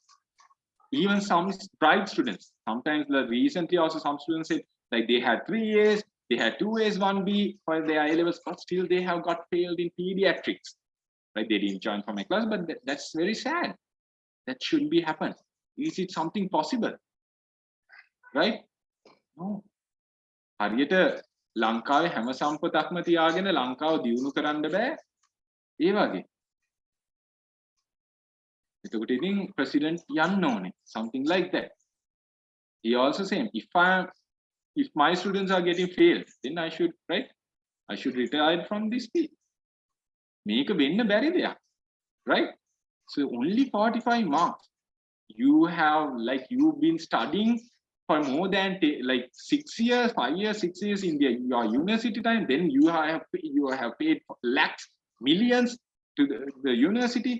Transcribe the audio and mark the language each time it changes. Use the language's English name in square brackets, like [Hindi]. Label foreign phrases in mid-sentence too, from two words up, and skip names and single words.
[English] Even some bright students. Sometimes, recently also, some students said like they had 3 A's, they had 2 A's, 1B for their A levels, but still they have got failed in pediatrics. Right? They didn't join for my class, but that's very sad. That shouldn't be happen. Is it something possible? Right? No. [Sinhala] හරියට ලංකාවේ හැම සම්පතක්ම තියාගෙන ලංකාව දියුණු කරන්න බෑ ඒ වගේ. එතකොට ඉතින් president යන්න ඕනේ, [English] something like that. He also saying, if my students are getting failed, then I should, right, I should retire from this field. [Sinhala] මේක වෙන්න බැරි දෙයක්, [English] right? So only 45 marks. You have, like, you've been studying for more than 6 years, 5 years, 6 years in your university time. Then you have paid lakhs, millions to the university.